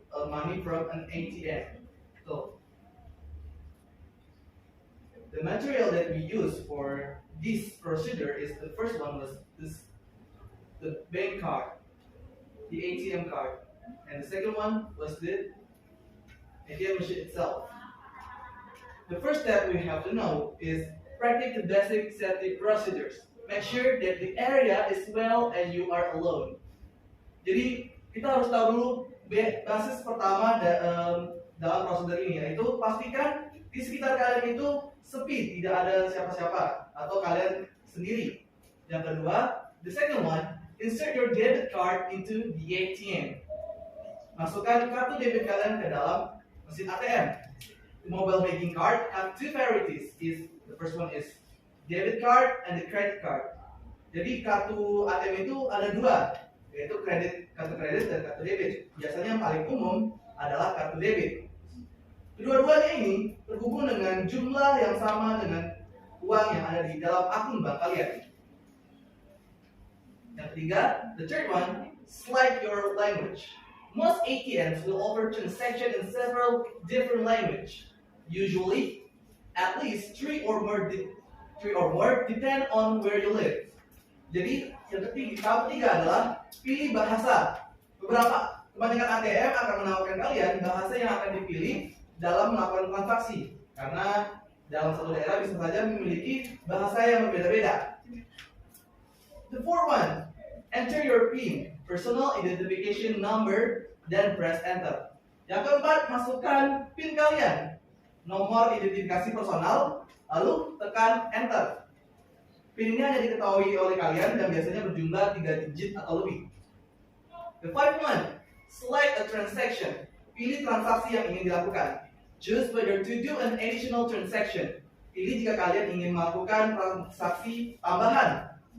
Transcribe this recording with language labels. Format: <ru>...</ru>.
<en>money from an ATM. So the material that we use for this procedure is, the first one was the bank card, the ATM card, and the second one was the ATM machine itself. The first step we have to know is practice the basic safety procedures. Make sure that the area is well and you are alone.</en> <id>Jadi kita harus tahu dulu basis pertama dalam prosedur ini, yaitu pastikan di sekitar kalian itu sepi, tidak ada siapa-siapa atau kalian sendiri. Yang kedua,</id> <en>the second one, insert your debit card into the ATM.</en> <id>Masukkan kartu debit kalian ke dalam mesin ATM.</id> <en>The mobile banking card have two varieties. The first one is debit card and the credit card.</en> <id>Jadi kartu ATM itu ada dua, yaitu kartu kredit dan kartu debit. Biasanya yang paling umum adalah kartu debit. Kedua-duanya ini terhubung dengan jumlah yang sama dengan uang yang ada di dalam akun bank kalian. Yang ketiga,</id> <en>the third one, select your language. Most ATMs will offer transaction in several different languages. Usually, at least three or more depend on where you live.</en> <id>Jadi yang ketiga adalah pilih bahasa. Kebanyakan ATM akan menawarkan kalian bahasa yang akan dipilih dalam melakukan transaksi, karena dalam satu daerah bisa saja memiliki bahasa yang berbeda-beda.</id> <en>The fourth one, enter your PIN, personal identification number, then press enter.</en> <id>Yang keempat, masukkan PIN kalian, nomor identifikasi personal, lalu tekan enter. PIN ini hanya diketahui oleh kalian dan biasanya berjumlah 3 digit atau lebih.</id> <en>The fifth one, select a transaction.</en> <id>Pilih transaksi yang ingin dilakukan.</id> <en>Choose whether to do an additional transaction.</en> <id>Pilih jika kalian ingin melakukan transaksi tambahan.</id>